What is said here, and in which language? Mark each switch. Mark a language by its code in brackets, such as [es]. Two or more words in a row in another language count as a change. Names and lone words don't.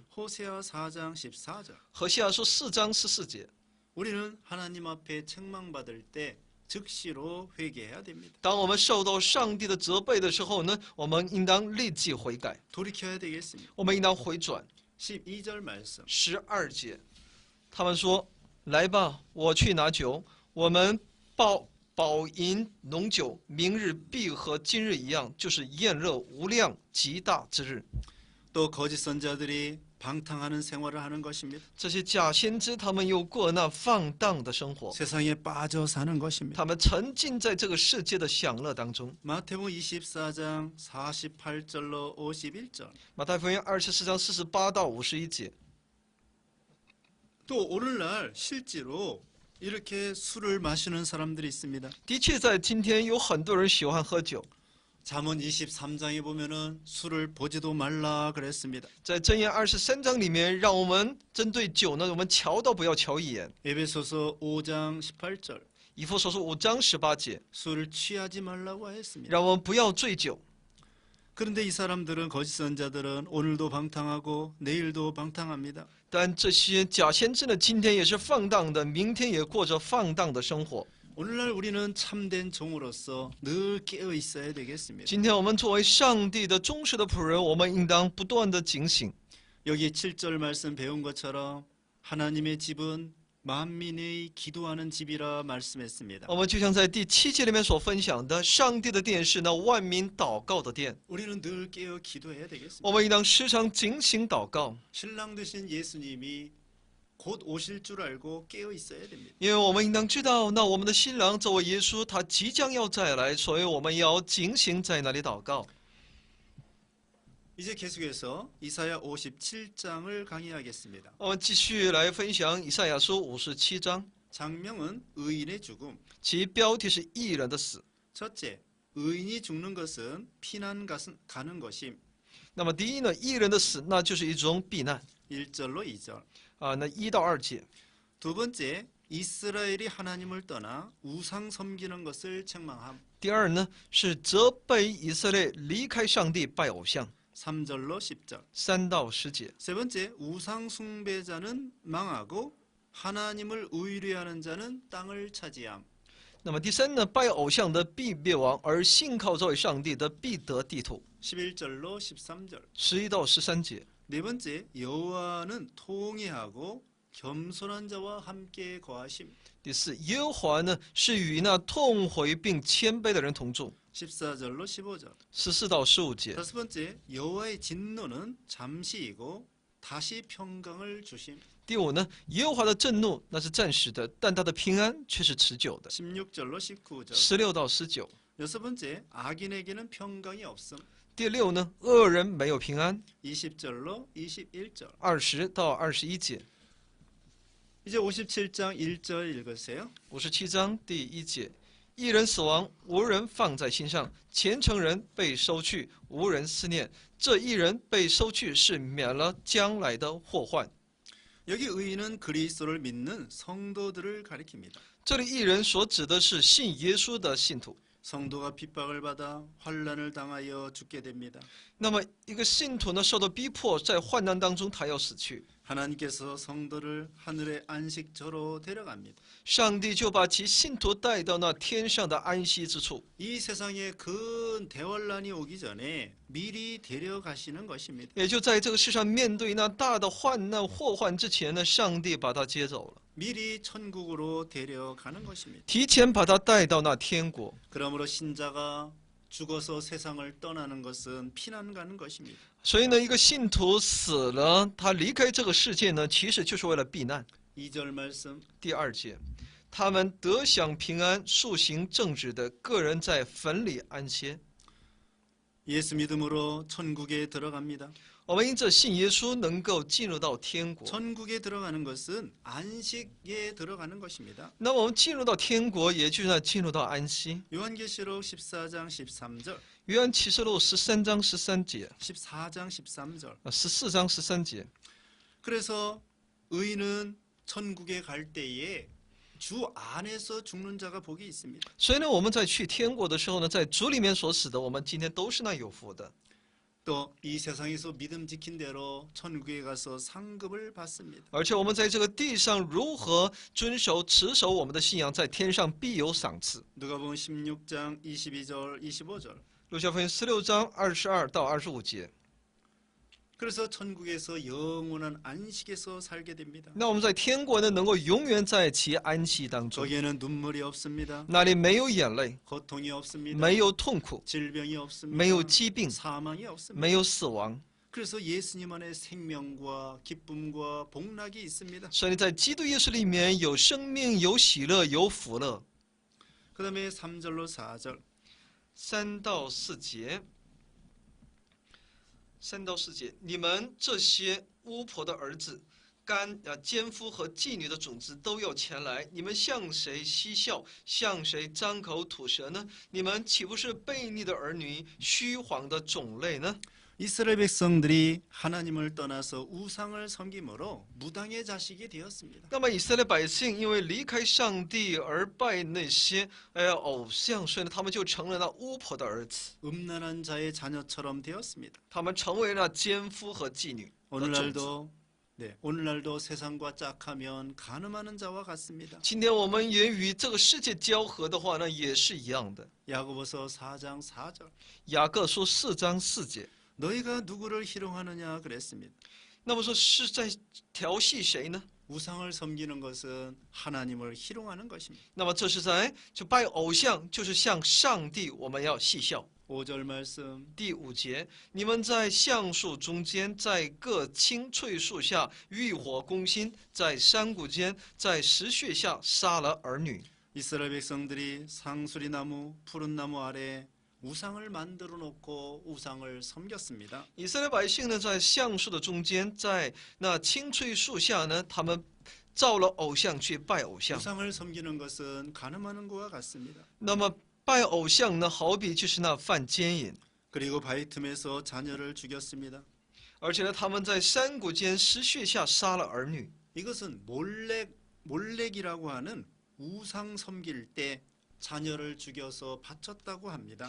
[ko] 호세아 4장 14절. [zh] 何西阿书4章14节。 [ko] 우리는 하나님 앞에 책망받을 때 즉시로 회개해야 됩니다. [zh] 当我们受到上帝的责备的时候呢，我们应当立即悔改， [ko] 돌이켜야 되겠습니다. [zh] 我们应当回转。 [ko] 12절 말씀. [zh] 12 节，他们说：“来吧，我去拿酒，我们饱饮浓酒，明日必和今日一样，就是宴乐无量极大之日。” [ko] 또 거짓 선자들이 방탕하는 생활을 하는 것입니다. [zh] 这些假先知他们又过那放荡的生活， [ko] 세상에 빠져 사는 것입니다. [zh] 他们沉浸在这个世界的享乐当中。 [ko] 마태복음 24장 48절로 51절. [zh] 马太福音24章48到51节。 [ko] 또 오늘날 실제로 이렇게 술을 마시는 사람들이 있습니다. [zh] 的确，在今天有很多人喜欢喝酒。 [ko] 잠언 23장에 보면은 술을 보지도 말라 그랬습니다. [zh] 在箴言23章里面，让我们针对酒呢，我们瞧都不要瞧一眼。 [ko] 에베소서 5장 18절. [zh] 以弗所书5章18节， [ko] 술을 취하지 말라고 했습니다. [zh] 让我们不要醉酒。 [ko] 그런데 이 사람들은 거짓 선자들은 오늘도 방탕하고 내일도 방탕합니다. [zh] 但这些假先知呢，今天也是放荡的，明天也过着放荡的生活。 [ko] 오늘날 우리는 참된 종으로서 늘 깨어 있어야 되겠습니다. [zh] 今天我们作为上帝的忠实的仆人，我们应当不断的警醒。 [ko] 여기 7절 말씀 배운 것처럼 하나님의 집은 만민의 기도하는 집이라 말씀했습니다. [zh] 我们就像在第7节里面所分享的，上帝的殿是那万民祷告的殿， [ko] 우리는 늘 깨어 기도해야 되겠습니다. [zh] 我们应当时常警醒祷告， [ko] 신랑 되신 예수님이 곧 오실 줄 알고 깨어 있어야 됩니다. [zh] 因为我们应当知道，那我们的新郎作为耶稣，他即将要再来，所以我们要警醒在那里祷告。 [ko] 이제 계속해서 이사야 57장을 강의하겠습니다. [zh] 我们继续来分享以赛亚书57章， [ko] 장명은 의인의 죽음. [zh] 其标题是义人的死。 [ko] 첫째, 의인이 죽는 것은 피난 가는 것임. [zh] 那么第一呢，义人的死，那就是一种避难 [ko] 1절로 2절. [zh] 那1到2节。 [ko] 두 번째, 이스라엘이 하나님을 떠나 우상 섬기는 것을 책망함. [zh] 第二呢，是责备以色列离开上帝拜偶像 [ko] 3절로 10절. [zh] 3 到10节。 [ko] 세 번째, 우상 숭배자는 망하고 하나님을 의뢰하는 자는 땅을 차지함. [zh] 那么第三呢，拜偶像的必灭亡，而信靠这位上帝的必得地土。 [ko] 11절로 13절. [zh] 11 到13节。 [ko] 네 번째, 여호와는 통회하고 겸손한 자와 함께 거하심. [zh] 第四，耶和华呢是与那痛悔并谦卑的人同住。 [ko] 14절로 15절. [zh] 14 到15节。 [ko] 다섯 번째, 여호와의 진노는 잠시이고 다시 평강을 주심. [zh] 第五呢，耶和华的震怒那是暂时的，但他的平安却是持久的。 [ko] 16절로 19절. [zh] 16到19。 [ko] 여섯 번째, 악인에게는 평강이 없음. [zh] 第六呢，恶人没有平安。 [ko] 20절로 21절. [zh] 20 到21节。 [ko] 이제 57장 1절 읽으세요. [zh] 57 章第1节，一人死亡，无人放在心上；虔诚人被收去，无人思念。这一人被收去，是免了将来的祸患。 [ko] 여기 의인은 그리스도를 믿는 성도들을 가리킵니다. [zh] 这里一人所指的是信耶稣的信徒。 [ko] 성도가 핍박을 받아 환난을 당하여 죽게 됩니다. [zh] 那么一个信徒呢，受到逼迫，在患难当中，他要死去。 [ko] 하나님께서 성도를 하늘의 안식처로 데려갑니다. [zh] 上帝就把其信徒带到那天上的安息之处。 [ko] 이 세상에 큰 대환란이 오기 전에 미리 데려가시는 것입니다. [zh] 也就在这个世上面对那大的患难祸患之前呢，上帝把他接走了， [ko] 미리 천국으로 데려가는 것입니다. [zh] 提前把他带到那天国。 [ko] 그러므로 신자가 죽어서 세상을 떠나는 것은 피난 가는 것입니다. [zh] 所以呢，一个信徒死了，他离开这个世界呢，其实就是为了避难。 [ko] 2절 말씀. [zh] 第2节，他们得享平安，素行正直的个人在坟里安歇。 [ko] 예수 믿음으로 천국에 들어갑니다. [zh] 我们因着信耶稣，能够进入到天国。 [ko] 천국에 들어가는 것은 안식에 들어가는 것입니다. [zh] 那么我们进入到天国，也就是进入到安息。 [ko] 요한계시록 14장 13절. [zh] 约翰启示录13章13节， [ko] 14장 13절. [zh] 14 章13节。 [ko] 그래서 의인은 천국에 갈 때에 주 안에서 죽는 자가 복이 있습니다. [zh] 所以呢，我们在去天国的时候呢，在主里面所死的，我们今天都是那有福的。 [ko] 또 이 세상에서 믿음 지킨 대로 천국에 가서 상급을 받습니다. [zh] 而且我们在这个地上如何遵守、持守我们的信仰，在天上必有赏赐。 [ko] 누가복음 16장 22절 25절. [zh] 路加福音16章22到25节。 [ko] 그래서 천국에서 영원한 안식에서 살게 됩니다. [zh] 那我们在天国呢，能够永远在其安息当中， [ko] 거기에는 눈물이 없습니다. [zh] 那里没有眼泪， [ko] 고통이 없습니다. [zh] 没有痛苦， [ko] 질병이 없습니다. [zh] 没有疾病， [ko] 사망이 없습니다. [zh] 没有死亡。 [ko] 그래서 예수님 안에 생명과 기쁨과 복락이 있습니다. [zh] 所以在基督耶稣里面有生命、有喜乐、有福乐。 [ko] 그 다음에 3절로 4절. [zh] 3 到4节。 3到4节，你们这些巫婆的儿子、奸夫和妓女的种子都要前来，你们向谁嬉笑，向谁张口吐舌呢？你们岂不是悖逆的儿女，虚谎的种类呢？ [ko] 이스라엘 백성들이 하나님을 떠나서 우상을 섬김으로 무당의 자식이 되었습니다. [zh] 那么以色列百姓因为离开上帝而拜那些偶像，所以呢，他们就成了那巫婆的儿子， [ko] 음란한 자의 자녀처럼 되었습니다. [zh] 他们成为了奸夫和妓女的种子。 [ko] 오늘날도 세상과 짝하면 간음하는 자와 같습니다. [zh] 今天我们也与这个世界交合的话呢，也是一样的。 [ko] 야고보서 4장 4절. [zh] 雅各书4章4节。 [ko] 너희가 누구를 희롱하느냐 그랬습니다. [zh] 那么说是在调戏谁呢？ [ko] 우상을 섬기는 것은 하나님을 희롱하는 것입니다. [zh] 那么这是在就拜偶像，就是向上帝我们要戏笑。 [ko] 5절 말씀. [zh] 第5节，你们在橡树中间，在各青翠树下浴火攻心，在山谷间，在石穴下杀了儿女。 [ko] 이스라엘 백성들이 상수리 나무, 푸른 나무 아래 우상을 만들어 놓고 우상을 섬겼습니다. [zh] 以色列百姓呢，在橡树的中间，在那青翠树下呢，他们造了偶像去拜偶像。 [ko] 우상을 섬기는 것은 간음하는 것과 같습니다. [zh] 那么拜偶像呢，好比就是那犯奸淫。 [ko] 그리고 바위 틈에서 자녀를 죽였습니다. [zh] 而且呢，他们在山谷间石穴下杀了儿女。 [ko] 이것은 몰렉이라고 하는 우상 섬길 때 자녀를 죽여서 바쳤다고 합니다.